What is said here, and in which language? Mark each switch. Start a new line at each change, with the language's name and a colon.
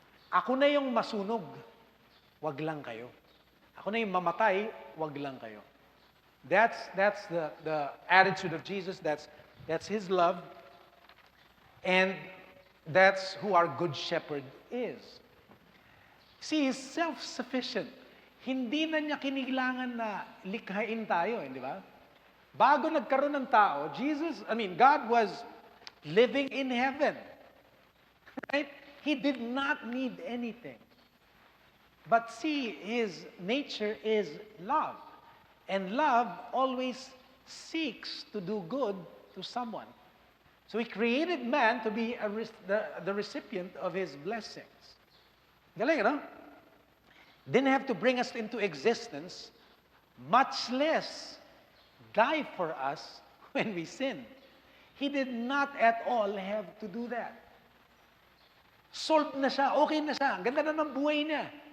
Filipino: Ako na yung masunog, wag lang kayo. Ako na yung mamatay, wag lang kayo.
English: That's the attitude of Jesus. That's His love. And that's who our Good Shepherd is. See, He's self-sufficient.
Filipino: Hindi na niya kailangan na likhain tayo, di ba? Bago nagkaroon ng tao,
English: God was living in heaven. Right? He did not need anything. But see, His nature is love. And love always seeks to do good to someone. So He created man to be the recipient of His blessings.
Filipino: Galing, no?
English: Didn't have to bring us into existence, much less die for us when we sin. He did not at all have to do that.
Filipino: Solved na siya, okay na siya, ang ganda na ng buhay niya.